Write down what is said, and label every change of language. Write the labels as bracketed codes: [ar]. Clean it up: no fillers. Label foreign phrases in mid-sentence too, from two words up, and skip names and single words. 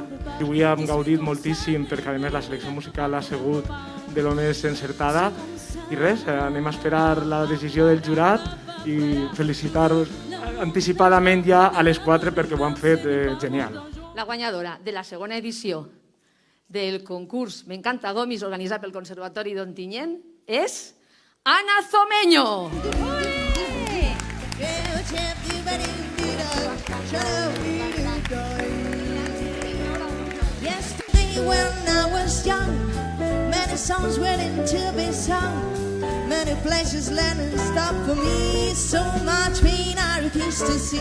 [ca] Avui hem gaudit moltíssim perquè a més la selecció musical ha sigut de lo més encertada i res, anem a esperar la decisió del jurat i felicitar-vos anticipadament ja a les 4 perquè ho han fet genial. La guanyadora de la segona edició del concurs M'encanta Gomis organitzat pel Conservatori d'Ontinyent és Ana Zomeño. [en] Yesterday when I was young, many songs waiting to be sung, many places landing stop for me, so much pain I refuse to see.